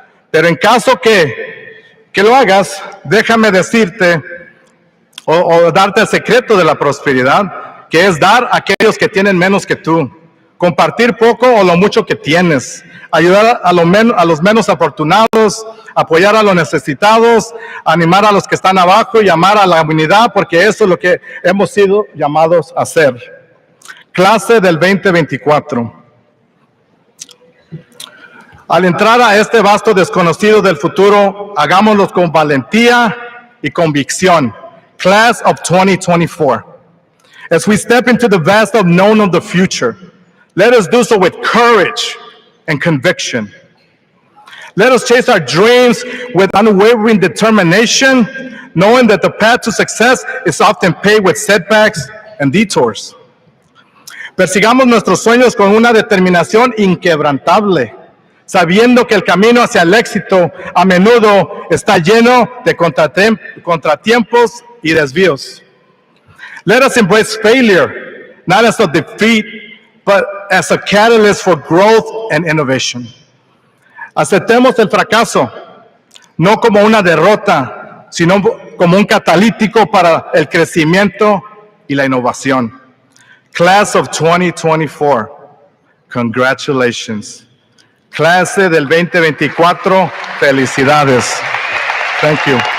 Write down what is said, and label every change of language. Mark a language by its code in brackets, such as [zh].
[es] Pero en caso que lo hagas, déjame decirte o darte el secreto de la prosperidad, que es dar a aquellos que tienen menos que tú, compartir poco o lo mucho que tienes, ayudar a los menos afortunados, apoyar a los necesitados, animar a los que están abajo y amar a la unidad, porque eso es lo que hemos sido llamados a hacer. Clase del 2024. Al entrar a este vasto desconocido del futuro, hagámoslo con valentía y convicción. [en] Class of 2024. As we step into the vast unknown of the future, let us do so with courage and conviction. Let us chase our dreams with unwavering determination, knowing that the path to success is often paved with setbacks and detours. [es] Persigamos nuestros sueños con una determinación inquebrantable, sabiendo que el camino hacia el éxito a menudo está lleno de contratiempos y desvíos. [en] Let us embrace failure, not as a defeat, but as a catalyst for growth and innovation. [es] Aceptemos el fracaso, no como una derrota, sino como un catalítico para el crecimiento y la innovación. [en] Class of 2024, congratulations. [es] Clase del 2024, felicidades. [en] Thank you.